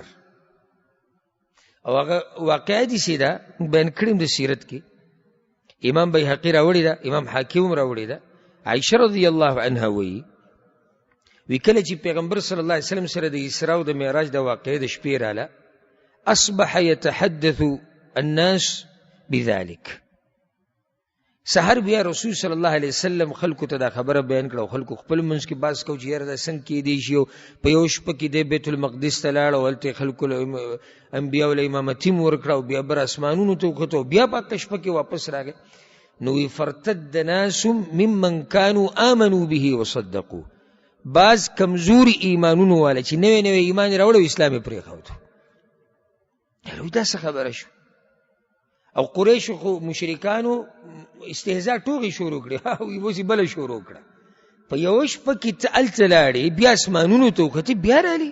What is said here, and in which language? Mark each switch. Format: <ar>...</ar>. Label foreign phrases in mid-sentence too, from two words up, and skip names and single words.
<ps>او هغه واقعه داسې ده، موږ بیان کړي د سیرت کې، امام بیهقي راوړې ده، امام حاکم هم راوړې ده. عایشه</ps> <ar>رضی الله عنها</ar> <ps>وایي وی کله چې پیغمبر</ps> <ar>صلی الله علیه وسلم</ar> <ps>سره د اسراء او د معراج د واقعې د شپې راله،</ps> <ar>اصبح یتحدث الناس بذلك.</ar> <ps>سحر بیا رسول</ps> <ar>صلی الله علیه وسلم</ar> <ps>خلکو ته دا خبره بیان کړه او خلکو خپل منځ کې بحث کو چې یاره دا څنګه کېدی شي. په یو شپه کې دی بیت المقدس ته لاړ او هلته خلکو له انبیاو له امامتي م ورکړه او بیا بر اسمانونو ته وختو، بیا په هغه شپه کې واپس راغی. نو وی</ps> <ar>فرتد ناس ممن کانوا آمنوا به وصدقوا،</ar> <ps>بعض کمزوري ایمانونو والا چې نوی نوی ایمان یې راوړی او اسلام یې پرېښود. دا څه خبره شو؟ او قریشو خو مشرکانو استهزاء ټوغې شروع کړې، وی اوس یې بله شروع کړه. په یوه شپه کې ته هلته لاړې، بیا اسمانونو ته وختې، بیا رالې.</ps>